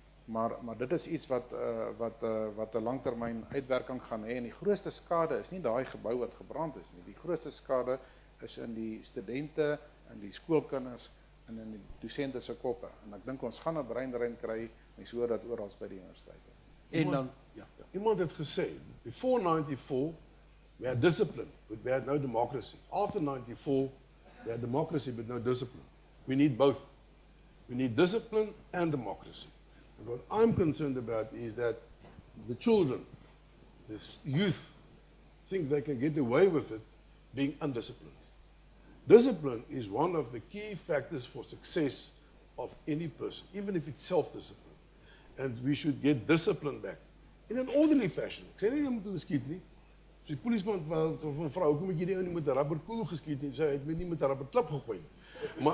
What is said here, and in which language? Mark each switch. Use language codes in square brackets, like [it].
[af] Maar dit is iets wat 'n langtermyn uitwerking gaan hê, en die grootste skade is nie daai gebou wat gebrand is nie. Die grootste skade is in die studente, in die skoolkinders en in die dosente se koppe. En ek dink ons gaan 'n breinrein kry, mens hoor dat oral by die universiteite. En dan Iemand het gesê, [en] before 94 we had discipline, but we had no democracy. After 94 we had democracy but no discipline. We need both. We need discipline and democracy. And what I'm concerned about is that the children, the youth, think they can get away with it being undisciplined. Discipline is one of the key factors for success of any person, even if it's self-discipline. And we should get discipline back in an orderly fashion. [af] Ek sê nie jy moet geskiet nie. As die polisieman van vrou, hoekom het jy die ou nie met 'n rubberkoel geskiet nie? Sy het nie met 'n rubberklip gegooi nie.